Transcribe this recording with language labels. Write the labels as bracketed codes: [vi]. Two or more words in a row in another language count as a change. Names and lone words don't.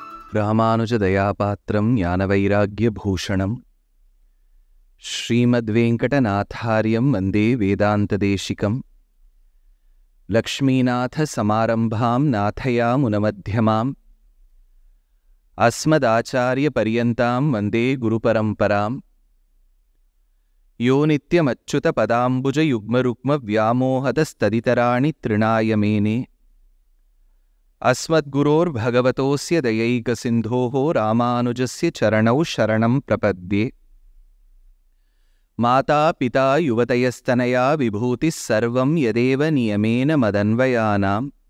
[sa] रामानुजदयापात्रं ज्ञानवैराग्यभूषणम् श्रीमद्वेङ्कटनाथार्यं वन्दे वेदान्तदेशिकम् लक्ष्मीनाथसमारम्भां नाथयामुनमध्यमाम् अस्मदाचार्यपर्यन्तां वन्दे गुरुपरम्पराम् यो नित्यमच्युतपदाम्बुजयुग्मरुक्मव्यामोहतस्तदितराणि तृणाय मेने अस्मद्गुरोर्भगवतोऽस्य दयैकसिन्धोः रामानुजस्य चरणौ शरणं प्रपद्ये माता पिता युवतयस्तनया विभूतिः सर्वं यदेव नियमेन मदन्वयानाम्